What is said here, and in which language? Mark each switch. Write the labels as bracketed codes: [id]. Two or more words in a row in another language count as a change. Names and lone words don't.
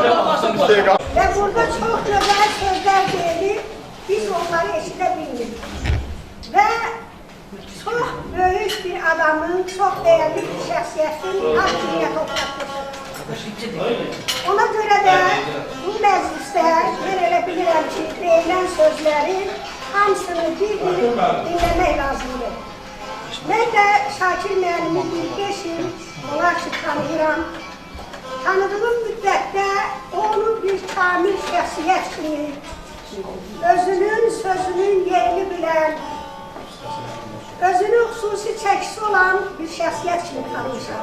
[tr] Ve burada çok güzel sözler gelir, biz onları eşitebiliriz. Ve çok büyük bir adamın, çok değerli bir şəxsiyyətin hakimiyyət toplatmışdır. [az] Ona göre de bu mecliste ben elə bilirəm ki, deyilən sözlerin hamısını bir dinlemek lazımdır. Ben de Şakir müəllimi bir 5 il olar ki tanıyıram. Tanıdığım müddətdə onu bir kamil şəxsiyyət kimi, özünün, sözünün yerini bilən, özünün xüsusi çəkisi olan bir şəxsiyyət kimi tanımışam.